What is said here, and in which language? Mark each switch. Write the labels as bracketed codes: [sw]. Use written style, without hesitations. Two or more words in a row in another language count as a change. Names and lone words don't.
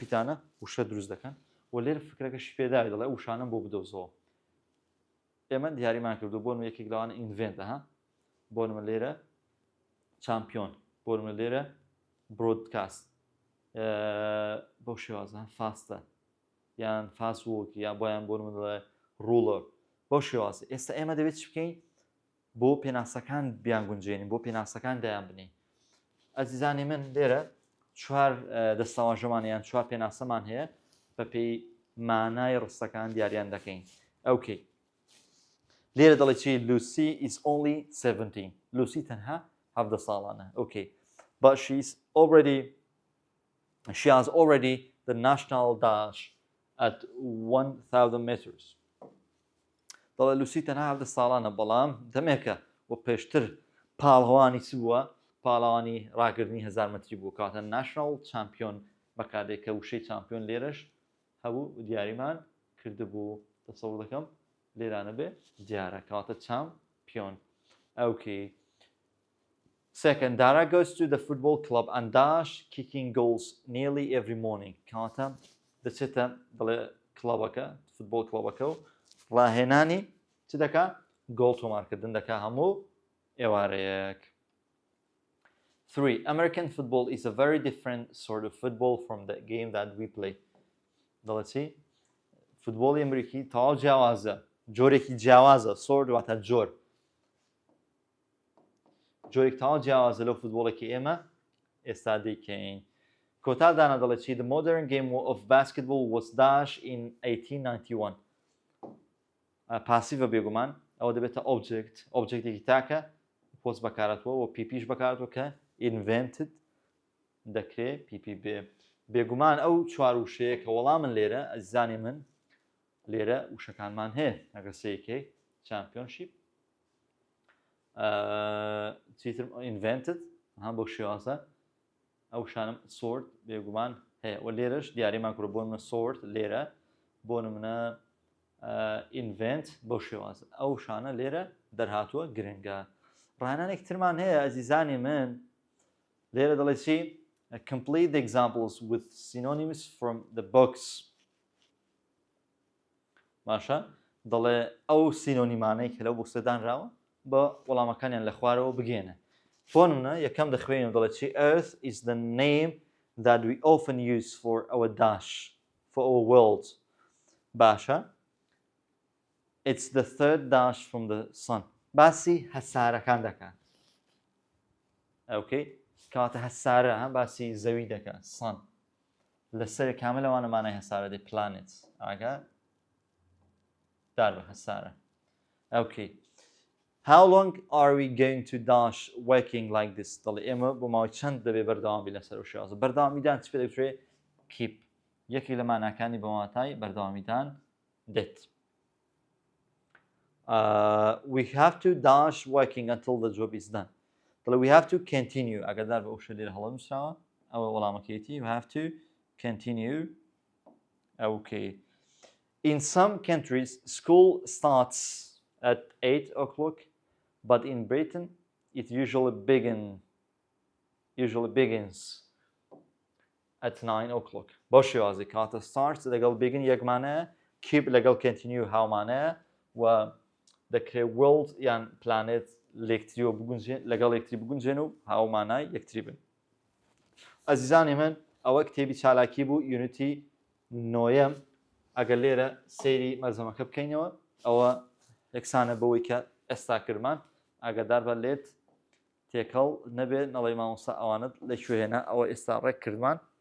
[ckb] پیتانە وشە دروست دەکەن و لێرە فکرەکەشی پێداوی دەڵێ وشانم بۆ بدۆزەوە ئێمە دیاریمان کردو بۆ یەکێک لەوانە ئینڤێنتە بۆ نمە لێرە چامپیۆن بۆ نمە لێرە برۆدکاست بۆ شێوازە فاستە یان [en] fast walk [ckb] یان بۆیان بۆ نمە دەڵێ ڕوڵەر بۆ شێوازە ئێستا ئێمە دەبێت چ بکەین بۆ پێناسەکان بیان گونجێنین بۆ پێناسەکان دایان بنین. ئەزیزانی من لێرە چوار دەستەواژەمان یان چوار پێناسەمان هەیە بەپێی مانای ڕستەکان دیاریان دەکەین. ئەوکەی لێرە دەڵێ چی [en] Lucy is only 17. [ckb] Lucy تەنها 17 ساڵانە. [en] Okay. But she has already the national dash at 1,000 meters. [ckb] دەڵێ لوسی تەنها 17 ساڵانە بەڵام دەمێکە و پێشتر پاڵهوانی چ بووە؟ پاڵەوانی ڕاگرنی 1000 متری بوو کاتە [en] national champion [ckb] بەکاردێکە وشەی چامپیۆن لێرەش هەبوو دیاریمان کردبوو. دەسەڵ دەکەم لێرانە بێ دیارە کاتە چامپیۆن. [en] Okay. Second, Dara goes to the football club and dash kicking goals nearly every morning. [ckb] کاتە دەچێتە بڵێ کڵەبەکە فوتبۆل کڵەبەکە و ڕاهێنانی چ دەکا؟ گۆڵ تۆمارکردن دەکا هەموو ئێوارەیەک. 3. [en] American football is a very different sort of football from the game that we play. [ckb] دەڵێ چی؟ فوتبۆڵی ئەمریکی تەواو جیاوازە. جۆرێکی جیاوازە. سۆرد واتە جۆر. جۆرێک تەواو جیاوازە لەو فوتبۆڵێکی ئێمە ئێستا دەیکەین. کۆتادانە دەڵێ چی؟ [en] The modern game of basketball was dashed in 1891. [ckb] پاسیڤە بێگومان ئەوە دەبێتە ئۆبجێکتێکی تاکە پۆست بەکارەتەوە و پیپیش بەکارەتەوە کە invented دەکرێت پیپی بێ. بێگومان ئەو چوار وشەیە کە وەڵامن لێرە ئەزیزانی من لێرە وشەکانمان هەیە ئەگەر سەیەکەی چامپیۆنشیپ چیتر invented هەم بۆ شێوازە ئەو شانم سۆرد بێگومان هەیە و لێرەش دیاریمان کوڕ بۆ منە سۆرد لێرە بۆ نمونە invent بۆ شێوازە ئەو شانە لێرە دەرهاتووە گرنگە. ڕاهێنانێک ترمان هەیە ئەزیزانی من لێرە دەڵێ چی؟ [en] Complete the examples with synonyms from the books. [ckb] باشە دەڵێ ئەو سینۆنیمانەی کە لەو بۆکسەدانراوە بە وەڵامەکانیان لە خوارەوە بگێنە. بۆ نمونە یەکەم دەخوێنم دەڵێت چی [en] Earth is the name that we often use for our dash for our world. باشە It's the third dash from the sun. [ckb] باسی هەسارەکان دەکات. Okay. کاتە هەسارە باسی زەوی دەکات sun. لەسەر کامل ئەوانە مانای هەسارە دێ planets. ئاگا دار بە هەسارە. [en] Okay. How long are we going to dash working like this? [ckb] دەڵێ ئێمە بۆ ماوەی چەند دەبێ بەردەوامی لەسەر و شێوازە. بەردەوامیدان چ پێ دەوترێ؟ keep. یەکی لە ماناکانی بە واتای بەردەوامیدان دێت. [en] We have to dash working until the job is done. We have to continue. [ckb] ئەگەردار بە ئەوشە لێرە هەڵە نووسراوە ئەوە وەڵامەکەیەتی. [en] We have to continue. Okay. In some countries, school starts at 8 o'clock, but in Britain, it usually begins at 9 o'clock. [ckb] بۆ شێوازی کاتە starts لەگەڵ begin یەک مانایە keep لەگەڵ continue هاو مانایە و دەکرێت world یان planet لەگەڵ یەکتری بگونجێن و هاو مانای یەکتری بن. ئەزیزانی من ئەوە کتێبی چالاکی بوو یونیتی 9 ئەگەر لێرە سەیری مەرجەمەکە بکەینەوە ئەوە یەکسانە بەوەی کە ئێستا کردمان ئاگادار بە لێت تێکەڵ نەبێت نەڵێ مامۆستا ئەوانت لەکوێنە ئەوە ئێستا ڕێک کردمان.